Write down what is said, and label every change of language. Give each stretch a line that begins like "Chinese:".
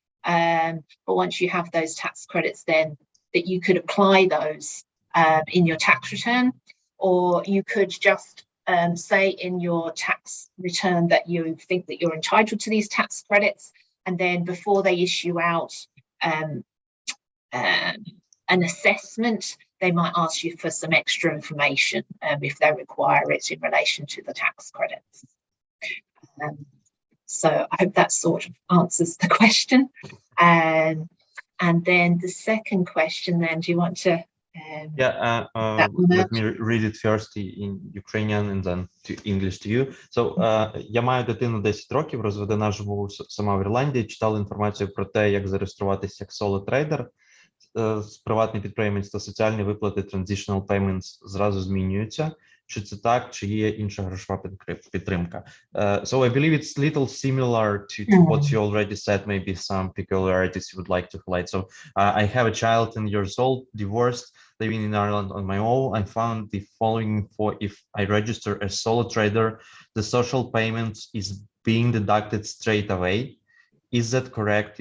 English: But once you have those tax credits, then that you could apply those in your tax return, or you could just say in your tax return that you think that you're entitled to these tax credits, and then before they issue out an assessment, they might ask you for some extra information if they require it in relation to the tax credits. So I hope that sort of answers the question. And then the second question, then, do you want to? Let me read it first in Ukrainian and then to English to you.
Ukrainian: So, я маю дитину 10 років, розведена, живу сама в Ірландії, читала інформацію про те, як зареєструватися як соло-трейдер. Приватний підприємець та соціальні виплати transitional payments зразу змінюються. Чи це так, чи є інша грошова підтримка?
English: So I believe it's little similar to what you already said, maybe some peculiarities you would like to highlight. So I have a child 10 years old, divorced, living in Ireland on my own. I found the following for if I register as solo trader, the social payments is being deducted straight away. Is that correct?